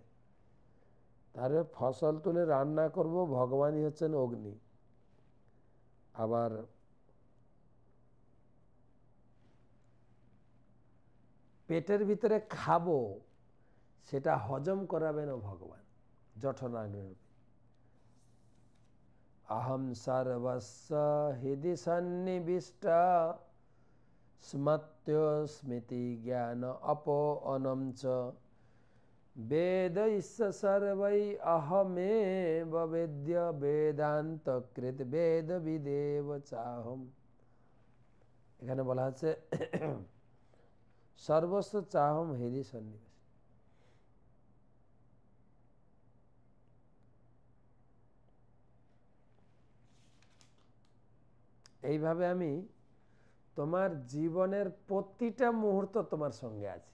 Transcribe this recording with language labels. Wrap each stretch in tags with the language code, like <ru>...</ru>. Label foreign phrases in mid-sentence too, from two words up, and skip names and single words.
<bn>তাহলে ফসল তুলে রান্না করব, ভগবানই হচ্ছেন অগ্নি। আবার পেটের ভিতরে খাবো, সেটা হজম করাবেন ভগবান জঠরাগ্নিরূপে।</bn> <sa>अहम सर्वस्य हृदि सन्निविष्ट स्मत्यो स्मृति ज्ञान अपोऽनं च वेदैश्च सर्वै अहमेव वेद्य वेदान्तकृत वेदविदेव चाहम।</sa> <bn>এখানে বলা হচ্ছে</bn> <sa>সর্বস্ব চাহম হৃদি সন্নিবেশ।</sa> <bn>এইভাবে আমি তোমার জীবনের প্রতিটা মুহূর্ত তোমার সঙ্গে আছি।</bn>